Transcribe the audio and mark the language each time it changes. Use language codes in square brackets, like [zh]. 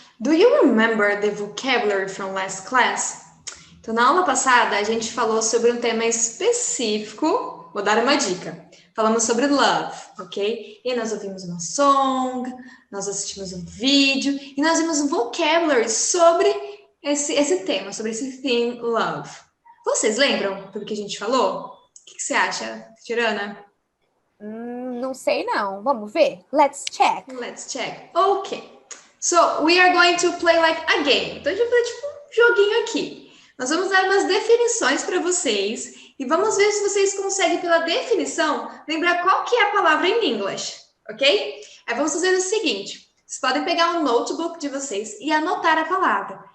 [en] Do you remember the vocabulary from last class? [pt] Então, na aula passada, a gente falou sobre um tema específico. Vou dar uma dica. Falamos sobre love, ok? E nós ouvimos uma song, nós assistimos um vídeo e nós vimos um vocabulary sobre esse tema, sobre esse theme love. Vocês lembram do que a gente falou? O que você acha, Tirana? Não sei não. Vamos ver? [en] Let's check. Let's check. Okay. So, we are going to play like a game. [pt] Então, a gente vai fazer tipo um joguinho aqui. Nós vamos dar umas definições para vocês e vamos ver se vocês conseguem, pela definição, lembrar qual que é a palavra em inglês, ok? Aí vamos fazer o seguinte. Vocês podem pegar um notebook de vocês e anotar a palavra.